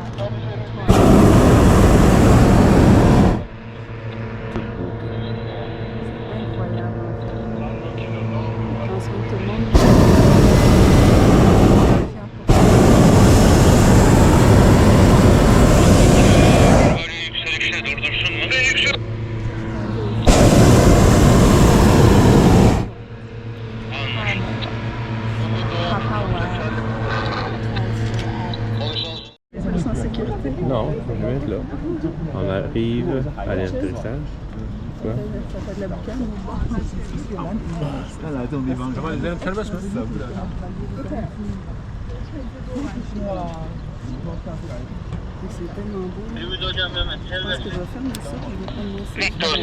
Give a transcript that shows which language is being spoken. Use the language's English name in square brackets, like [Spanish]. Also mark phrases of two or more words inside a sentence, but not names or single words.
[French] Toute beauté. Incroyable. Il prend soin de tout le monde. [Turkish] Böyle yükselişe durdursun mu? Yüksel. [French] Plus en sécurité. Non, je vais être là. On arrive à l'atterrissage. Quoi? Ça fait de la boucane. C'est tellement beau. [Turkish] Ümit hocam hemen. [French] Je pense que je vais fermer ça et je vais prendre mon Victor sac.